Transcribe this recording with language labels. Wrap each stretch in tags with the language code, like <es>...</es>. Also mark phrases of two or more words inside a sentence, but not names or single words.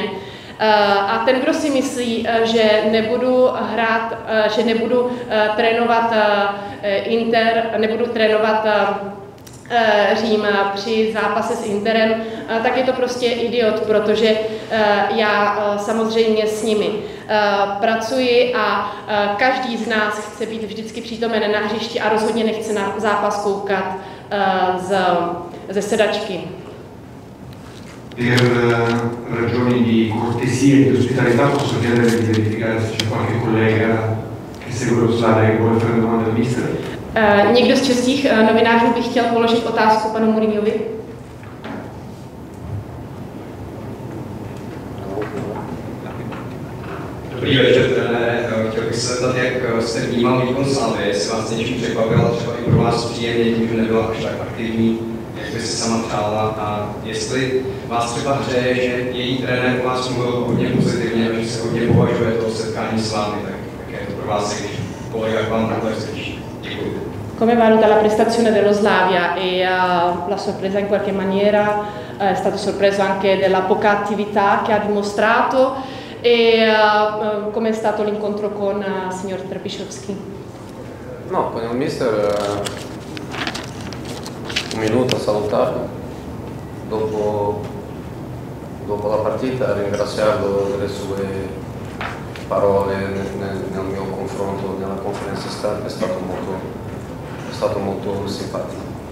<cs>A ten, kdo si myslí, že nebudu hrát, že nebudu trénovat Inter, nebudu trénovat Řím při zápase s Interem, tak je to prostě idiot, protože já samozřejmě s nimi pracuji a každý z nás chce být vždycky přítomen na hřišti a rozhodně nechce na zápas koukat ze sedačky.</cs> <it>Per ragioni di cortesia e di ospitalità posso chiedere di verificare se c'è qualche collega che segue lo slide che vuole fare domande al mister?</it> <cs>Někdo z českých novinářů by chtěl položit otázku panu Mourinhovi? Dobrý večer, trenére. Chtěl bych se zeptat, jak jste vnímal výkon Slavie, jestli vás něčím překvapila, třeba i pro vás příjemně, tím, že nebyla až tak aktivní, jak by se sama přála, a jestli vás třeba hřeje, že její trenér o vás mluvil hodně pozitivně a že se hodně považuje to setkání s vámi, tak jak je to pro vás, když kolega k vám takhle slyší. Děkuji.</cs> <it>Come valuta la prestazione dello Slavia e la sorpresa in qualche maniera? È stato sorpreso anche della poca attività che ha dimostrato e come è stato l'incontro con il signor Trpišovský? No, con il mister un minuto a salutarlo, dopo la partita a ringraziarlo delle sue parole nel mio confronto nella conferenza stampa, è stato molto simpatico.</it>